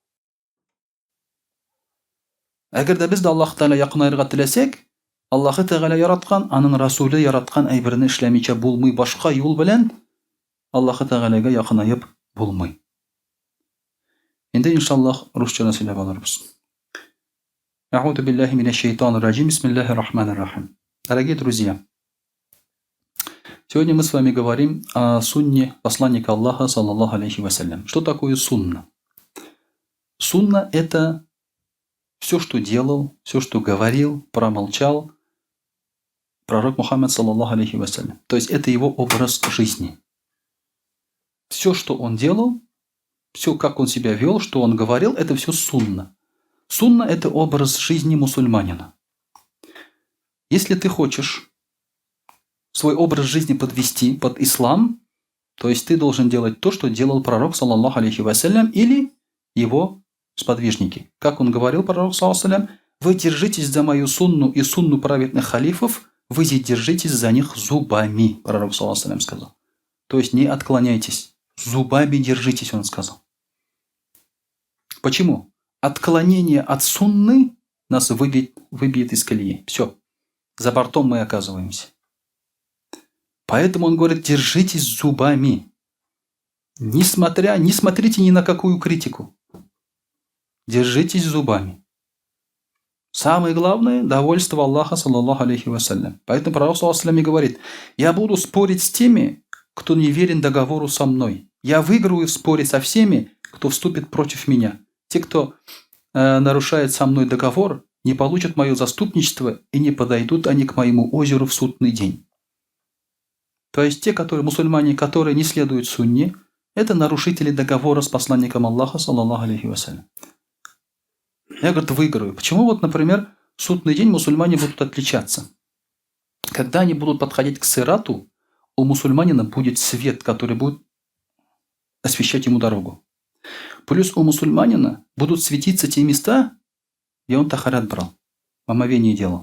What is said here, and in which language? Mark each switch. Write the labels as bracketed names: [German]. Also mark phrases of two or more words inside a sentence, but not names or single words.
[Tatar] Әгәр дә без дә Аллаһ Тәгалә якынайырга теләсәк, Аллаһ Тәгалә яраткан, аның Расулы яраткан әйберне эшләмичә булмый, башка юл белән Аллаһ Тәгаләгә якынайып булмый. Инде иншаллаһ русча сөйләп алырбыз. [Arabic] أعوذ بالله من الشيطان الرجيم. بسم الله الرحمن الرحيم. [Russian] Дорогие друзья, сегодня мы с вами говорим о сунне посланника Аллаха, [Arabic] صلى الله عليه وسلم. [Russian] Что такое сунна? Сунна – это все, что делал, все, что говорил, промолчал пророк Мухаммад, [Arabic] صلى الله عليه وسلم. [Russian] То есть это его образ жизни. Все, что он делал, все, как он себя вел, что он говорил, это все сунна. Сунна – это образ жизни мусульманина. Если ты хочешь свой образ жизни подвести под ислам, то есть ты должен делать то, что делал пророк, [Arabic] صلى الله عليه وسلم, [Russian] или его сподвижники. Как он говорил, пророк, [Arabic] صلى الله عليه وسلم, [Russian] вы держитесь за мою сунну и сунну праведных халифов, вы держитесь за них зубами, пророк, [Arabic] صلى الله عليه وسلم, [Russian] сказал. То есть не отклоняйтесь, зубами держитесь, он сказал. Почему? Отклонение от сунны нас выбьет из колеи. Все. За бортом мы оказываемся. Поэтому он говорит, держитесь зубами. Не смотрите ни на какую критику. Держитесь зубами. Самое главное – довольство Аллаха, [Arabic] صلى الله عليه وسلم. [Russian] Поэтому пророк, [Arabic] صلى الله عليه وسلم, [Russian] говорит, я буду спорить с теми, кто не верен договору со мной. Я выиграю в споре со всеми, кто вступит против меня. Те, кто нарушает со мной договор, не получат мое заступничество и не подойдут они к моему озеру в судный день. То есть те, мусульмане, которые не следуют сунне, это нарушители договора с посланником Аллаха, [Arabic] صلى الله عليه وسلم. [Russian] Я, говорит, выиграю. Почему вот, например, в судный день мусульмане будут отличаться? Когда они будут подходить к сирату, у мусульманина будет свет, который будет освещать ему дорогу. Плюс у мусульманина будут светиться те места, где он тахарат брал, омовение делал.